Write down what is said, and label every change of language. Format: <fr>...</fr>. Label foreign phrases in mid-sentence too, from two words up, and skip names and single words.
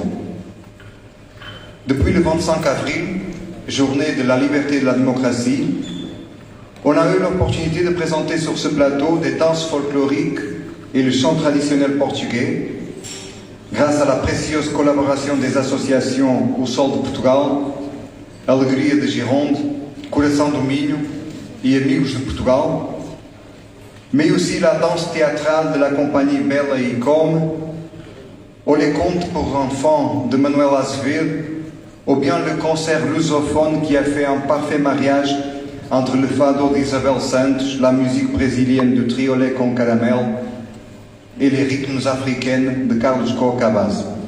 <fr>Depuis le 25 avril, journée de la liberté et de la démocratie, on a eu l'opportunité de présenter sur ce plateau des danses folkloriques et le chant traditionnel portugais, grâce à la précieuse collaboration des associations O Sol de Portugal, Alegria de Gironde, Coração do Minho et Amigos de Portugal, mais aussi la danse théâtrale de la compagnie Bela e Come, ou les contes pour enfants de Manuel Azevedo, ou bien le concert lusophone qui a fait un parfait mariage entre le fado d'Isabel Santos, la musique brésilienne du Triolé com Caramel et les rythmes africains de Carlos Cocabas.</fr>